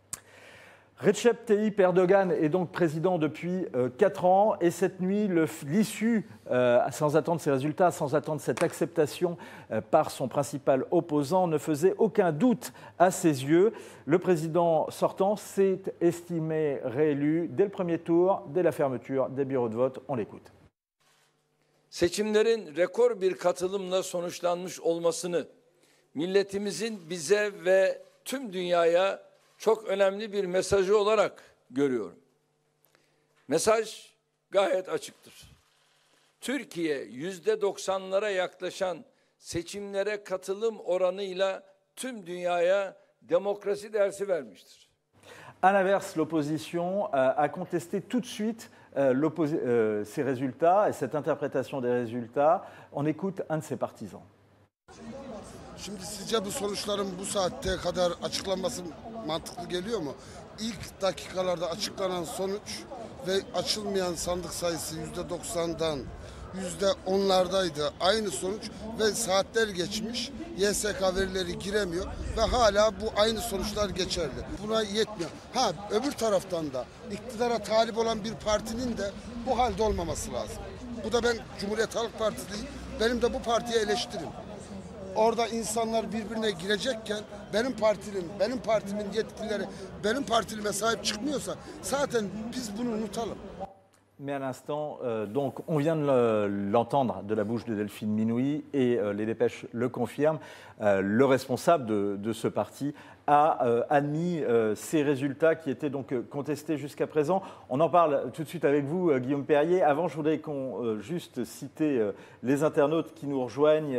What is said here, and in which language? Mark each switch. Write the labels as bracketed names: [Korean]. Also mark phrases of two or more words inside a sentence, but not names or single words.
[French] Recep Tayyip Erdogan est donc président depuis 4 ans et cette nuit, l'issue, sans attendre ses résultats, sans attendre cette acceptation par son principal opposant, ne faisait aucun doute à ses yeux. Le président sortant s'est estimé réélu dès le premier tour, dès la fermeture des bureaux de vote. On l'écoute. [Turkish] Seçimlerin rekor bir katılımla sonuçlanmış olmasını milletimizin bize ve tüm dünyaya çok önemli bir mesajı olarak görüyorum. Mesaj gayet açıktır. Türkiye %90'lara yaklaşan seçimlere katılım oranıyla tüm dünyaya demokrasi dersi vermiştir. À l'inverse, l'opposition a contesté tout de suite ces résultats et cette interprétation des résultats. On écoute un de ses partisans. Şimdi sizce bu sonuçların bu saatte kadar açıklanması mantıklı geliyor mu? İlk dakikalarda açıklanan sonuç ve açılmayan sandık sayısı %90'dan %10'lardaydı. Aynı sonuç ve saatler geçmiş. YSK verileri giremiyor ve hala bu aynı sonuçlar geçerli. Buna yetmiyor. Öbür taraftan da iktidara talip olan bir partinin de bu halde olmaması lazım. Bu da ben Cumhuriyet Halk Partiliyim. Benim de bu partiye eleştirim. Orada insanlar birbirine girecekken benim partimin yetkilileri benim partilime sahip çıkmıyorsa zaten biz bunu unutalım. [French] Mais à l'instant, donc on vient de l'entendre de la bouche de Delphine Minouy et les dépêches le confirment. Le responsable de ce parti a admis ces résultats qui étaient donc contestés jusqu'à présent. On en parle tout de suite avec vous, Guillaume Perrier. Avant, je voudrais qu'on juste citer les internautes qui nous rejoignent.